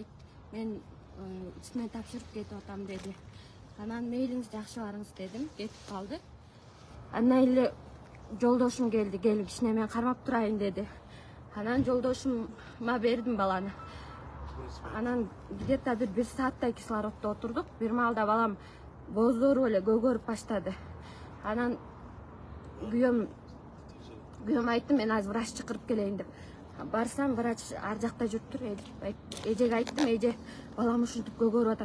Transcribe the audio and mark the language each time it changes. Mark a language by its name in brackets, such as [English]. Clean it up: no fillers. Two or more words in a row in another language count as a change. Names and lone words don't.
[Kyrgyz] Мен ичиме тапшырып кетип атам деди. Анан мейлиңиз жакшы барыңыз дедим, кетип калды. Андан эле жолдошум келди, кел кичине мен кармап турайын деди. Анан жолдошума бердим баланы. Анан где-то bir saatтай кислороддо отурдук. Бир маалда балам боздоруп эле көгөрүп баштады. Анан күйөөм айтты, мен азыр врач чакырып келейин деп. Барсам, врач ар жакта жүрүптүр. Эжеге айттым, эже балам ушинтип көгөрүп атат.